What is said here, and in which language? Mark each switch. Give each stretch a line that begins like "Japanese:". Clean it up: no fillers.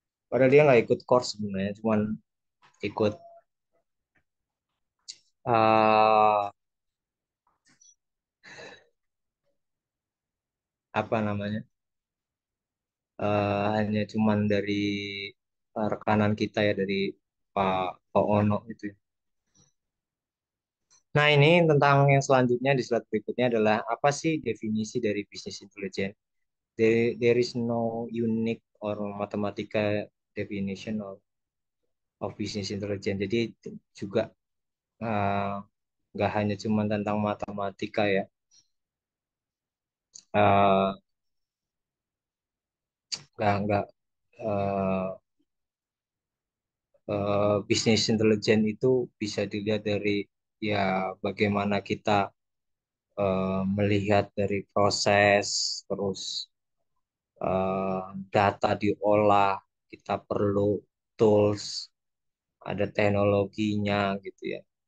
Indonesian: Padahal dia nggak ikut course sebenarnya, cuman ikut eh, apa namanya, hanya cuman dari rekanan kita ya, dari Pak Ono itu. Nah ini tentang yang selanjutnya di slide berikutnya adalah apa sih definisi dari bisnis intelijen?
English: There is no unique or mathematical definition of business intelligence.
Indonesian: Jadi juga eh, nggak hanya cuma tentang matematika ya. Eh, nggak eh, Bisnis intelijen itu bisa dilihat dari ya bagaimana kita melihat dari proses, terus eh, data diolah, kita perlu tools, ada teknologinya gitu ya.